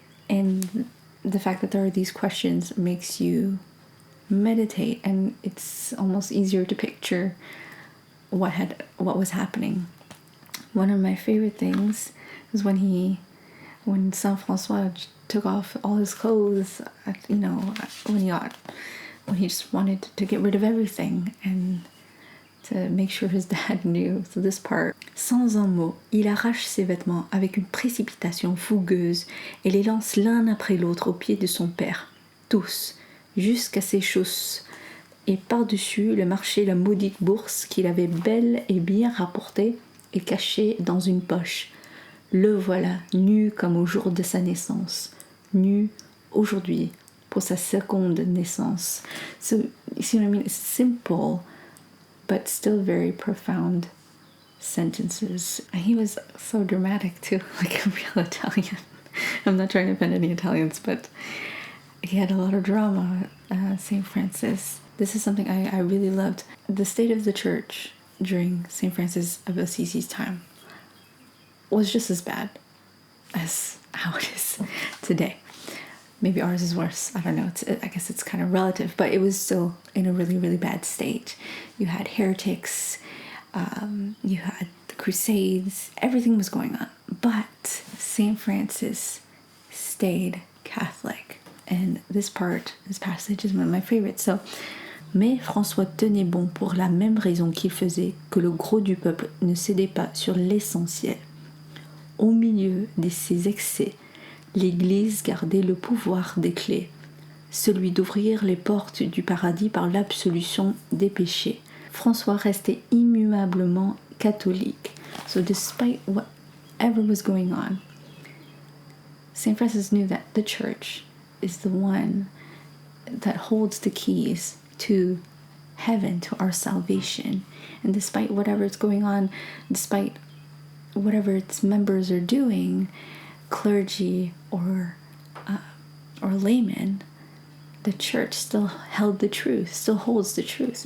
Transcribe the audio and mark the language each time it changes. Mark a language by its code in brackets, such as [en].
[en] And the fact that there are these questions makes you meditate, and it's almost easier to picture what was happening. One of my favorite things is when Saint Francois took off all his clothes, when he just wanted to get rid of everything and to make sure his dad knew. So this part. [fr] Sans un mot, il arrache ses vêtements avec une précipitation fougueuse et les lance l'un après l'autre aux pieds de son père. Tous, jusqu'à ses chausses. Et par-dessus le marché la maudite bourse qu'il avait belle et bien rapportée et cachée dans une poche. Le voilà, nu comme au jour de sa naissance. Nu aujourd'hui pour sa seconde naissance. [en] So, you see what I mean? It's simple, but still very profound sentences. And he was so dramatic too, like a real Italian. I'm not trying to offend any Italians, but he had a lot of drama, St. Francis. This is something I really loved. The state of the church during St. Francis of Assisi's time was just as bad as how it is today. Maybe ours is worse. I don't know. I guess it's kind of relative, but it was still in a really, really bad state. You had heretics, you had the Crusades, everything was going on. But St. Francis stayed Catholic. And this passage is one of my favorites. [fr] So, mais François tenait bon pour la même raison qu'il faisait que le gros du peuple ne cédait pas sur l'essentiel. Au milieu de ces excès, l'Église gardait le pouvoir des clés, celui d'ouvrir les portes du paradis par l'absolution des péchés. François restait immuablement catholique. [en] So despite whatever was going on, St. Francis knew that the church is the one that holds the keys to heaven, to our salvation. And despite whatever is going on, despite whatever its members are doing, clergy or laymen, the church still held the truth, still holds the truth.